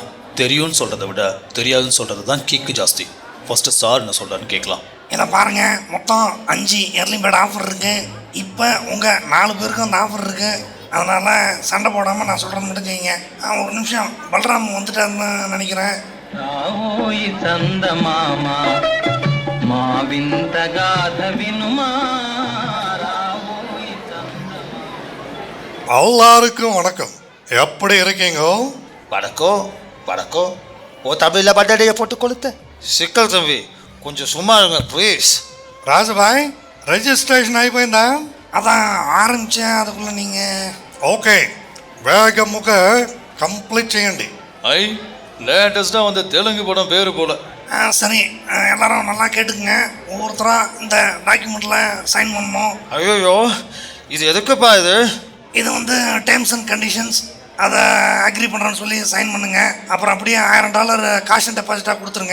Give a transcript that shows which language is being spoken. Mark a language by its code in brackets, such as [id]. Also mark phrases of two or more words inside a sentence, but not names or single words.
[ta] தெரியும்னு சொல்கிறத விட தெரியாதுன்னு சொல்கிறது தான் கிக்கு ஜாஸ்தி. ஃபஸ்ட்டு சார் என்ன சொல்கிறான்னு கேட்கலாம். இதை பாருங்கள், மொத்தம் 5 [en] early bird offer [ta] இருக்குது. இப்போ உங்கள் 4 பேருக்கும் அந்த ஆஃபர் இருக்குது. அதனால் சண்டை போடாமல் நான் சொல்கிறது மட்டும் செய்யுங்க. ஒரு நிமிஷம், பல்ராம் வந்துட்டாருன்னு நினைக்கிறேன். [te] రావోయి చందమామ మా వింత గాథ వినుమా రావోయి చందమామ. [ta] எல்லாருக்கும் வணக்கம். எப்படி இருக்கீங்க? வடக்கோ ஓ தமிழில் பட்டடையை போட்டு கொளுத்த. சிக்கல் தம்பி, கொஞ்சம் சும்மா இருங்க ப்ளீஸ். ராஜபாய், ரெஜிஸ்ட்ரேஷன் అయిపోయిందా? அதான் ஆரம்பித்தேன், அதுக்குள்ளே நீங்கள். [te] ఓకే, వేగముగా కంప్లీట్ చేయండి. [ta] ஐ, லேட்டஸ்ட்டாக வந்த தெலுங்கு படம் பேர் போல. சரி, எல்லாரும் நல்லா கேட்டுக்குங்க. ஒவ்வொருத்தராக இந்த டாக்குமெண்ட்டில் சைன் பண்ணணும். ஐயோ, இது எதுக்குப்பா இது? இது வந்து [en] terms and conditions. [ta] அதை அக்ரி பண்ணுறேன்னு சொல்லி சைன் பண்ணுங்கள். அப்புறம் அப்படியே $1000 [en] cash deposit-ஆக [ta] கொடுத்துருங்க.